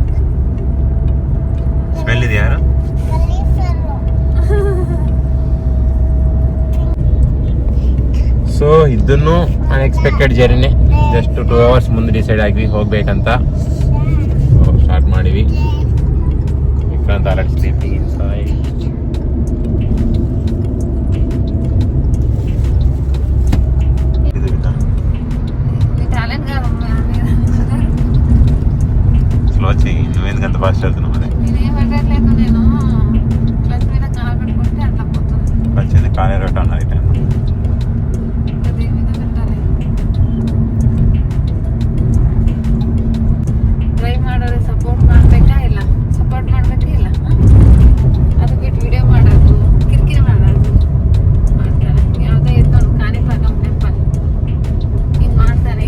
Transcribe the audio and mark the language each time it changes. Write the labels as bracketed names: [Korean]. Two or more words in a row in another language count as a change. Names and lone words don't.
[Kannada] ಸ್ಮೆಲ್ ಇದೆಯಾ? ಸೊ ಇದನ್ನು [English] unexpected journey. [Kannada] ಜಸ್ಟ್ 2 hours ಮುಂದೆ ಡಿಸೈಡ್ ಆಗಿ ಹೋಗ್ಬೇಕಂತ ಸ್ಟಾರ್ಟ್ ಮಾಡಿವಿ. [English] ವಿಕ್ರಾಂತ್ already sleeping inside. [Telugu] స్లో చెయ్యి, నువ్వెందుకంత ఫాస్ట్ వెళ్తున్నావు? మరి నేను క్లచ్ మీద కాలు పెట్టుకుంటే అట్లా పోతుంది. క్లచ్ మీద కాలే రొట్టాను అయితే దేని మీద పెట్టాలి? [Kannada] ಡ್ರೈವ್ ಮಾಡೋರು ಸಪೋರ್ಟ್ ಮಾಡಬೇಕಾ ಇಲ್ಲ? ಸಪೋರ್ಟ್ ಮಾಡಬೇಕಾ ಇಲ್ಲ? ಅದು ಬಿಟ್ಟು ವಿಡಿಯೋ ಮಾಡೋದು, ಕಿರಿಕಿರಿ ಮಾಡೋದು ಮಾಡ್ತಾರೆ. ಯಾವುದೇ ಇತ್ತು ಒಂದು ಕಾಣಿಪಾಕಂ ಟೆಂಪಲ್ ಹಿಂಗೆ ಮಾಡ್ತಾನೆ.